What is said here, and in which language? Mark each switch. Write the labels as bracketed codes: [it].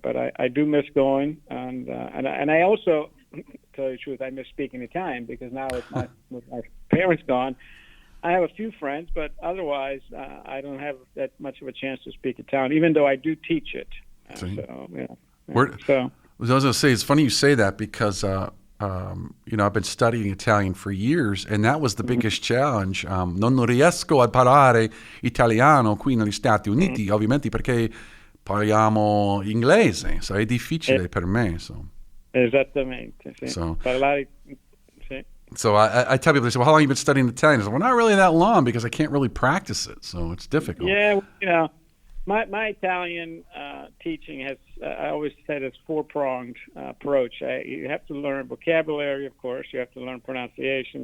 [en] But I do miss going, and I also, to tell you the truth, I miss speaking Italian because now with my parents gone, I have a few friends, but otherwise I don't have that much of a chance to speak Italian, even though I do teach it. So, yeah. So I was going to say, it's funny you say that because, I've been studying Italian for years, and that was the biggest challenge. [it] Non riesco a parlare italiano qui negli Stati Uniti, ovviamente perché parliamo inglese, so è difficile per me. [en] So. [it] Esattamente, sì. [en] So, [it] Parlare, sì. [en] so I tell people, they say, well, how long have you been studying Italian? I say, well, not really that long because I can't really practice it, so it's difficult. Yeah, my Italian teaching has, I always said, it's four-pronged approach. You have to learn vocabulary, of course. You have to learn pronunciation.